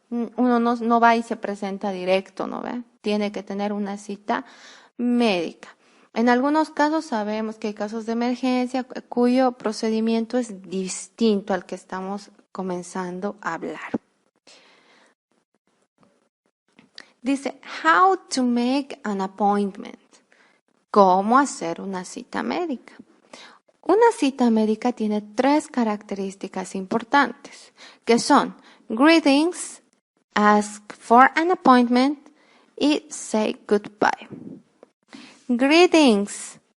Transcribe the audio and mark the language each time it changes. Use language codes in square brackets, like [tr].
[es] Uno no va y se presenta directo, ¿no ve? Tiene que tener una cita médica. En algunos casos sabemos que hay casos de emergencia cuyo procedimiento es distinto al que estamos comenzando a hablar. [en] Dice, how to make an appointment. [es] ¿Cómo hacer una cita médica? Una cita médica tiene 3 características importantes, que son greetings, [en] ask for an appointment [es] y [en] say goodbye. Greetings.